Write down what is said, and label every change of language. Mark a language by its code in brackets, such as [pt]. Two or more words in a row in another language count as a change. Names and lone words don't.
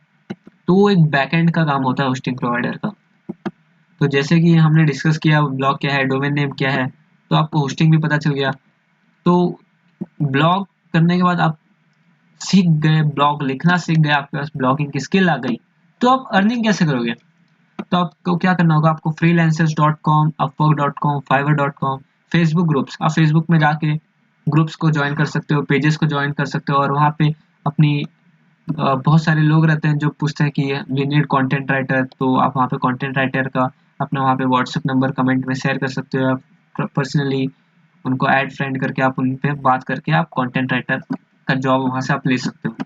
[hi] तो वो एक [en] backend [hi] का काम होता है [en] hosting provider [hi] का। तो जैसे कि हमने डिस्कस किया ब्लॉग क्या है, [en] domain name [hi] क्या है, तो आपको होस्टिंग भी पता चल गया। तो ब्लॉग करने के बाद आप सीख गए, ब्लॉग लिखना सीख गए, आपके पास ब्लॉगिंग की स्किल आ गई, तो आप अर्निंग कैसे करोगे? तो आपको क्या करना होगा, आपको freelancers.com, upwork.com, fiverr.com, फेसबुक ग्रुप्स, आप फेसबुक में जाके ग्रुप्स को ज्वाइन कर सकते हो, पेजेस को ज्वाइन कर सकते हो, और वहाँ पे अपनी बहुत सारे लोग रहते हैं जो पूछते हैं कि [en] we need content writer, [hi] तो आप वहाँ पे [en] content writer [hi] का अपना वहाँ पे व्हाट्सएप नंबर कमेंट में शेयर कर सकते हो। आप पर्सनली उनको [en] add friend [hi] करके आप उन पे बात करके आप [en] content writer [hi] का जॉब वहाँ से आप ले सकते हो।